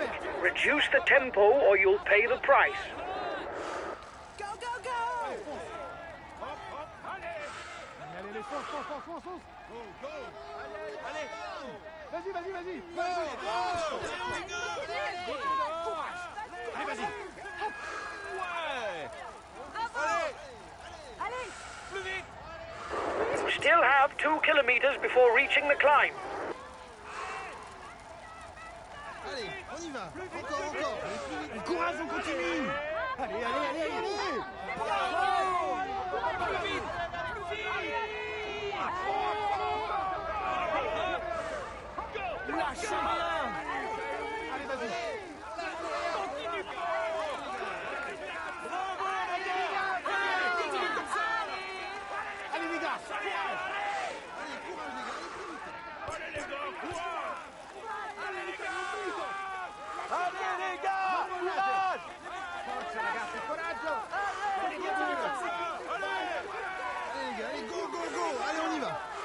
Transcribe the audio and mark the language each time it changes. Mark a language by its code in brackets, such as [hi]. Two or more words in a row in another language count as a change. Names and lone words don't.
[en] Reduce the tempo or you'll pay the price. Go, go, go! [fr] Allez, fonce, fonce, fonce, fonce, fonce. [en] Go, go. [fr] Allez. Vas-y, vas-y, vas-y. Go, allez, vas-y. Ouais. Allez! Plus vite. [en] You still have 2 kilometers before reaching the climb. [fr] Allez, on y va. Encore, encore. Allez, plus vite. Courage, on continue. Allez, allez, allez, allez. Plus vite. Lâche rien. Allez, vas-y. Continue. Continue comme ça. Allez, les gars. Allez, courage, les gars. Allez, plus vite. Allez, les gars, courage. Allez, les gars. Allez, les gars. Courage. [it] Forza, ragazzi, coraggio. [fr] Allez, continue comme ça. Allez, les gars. Allez, [en] go, go, go. [fr] Allez, on y va.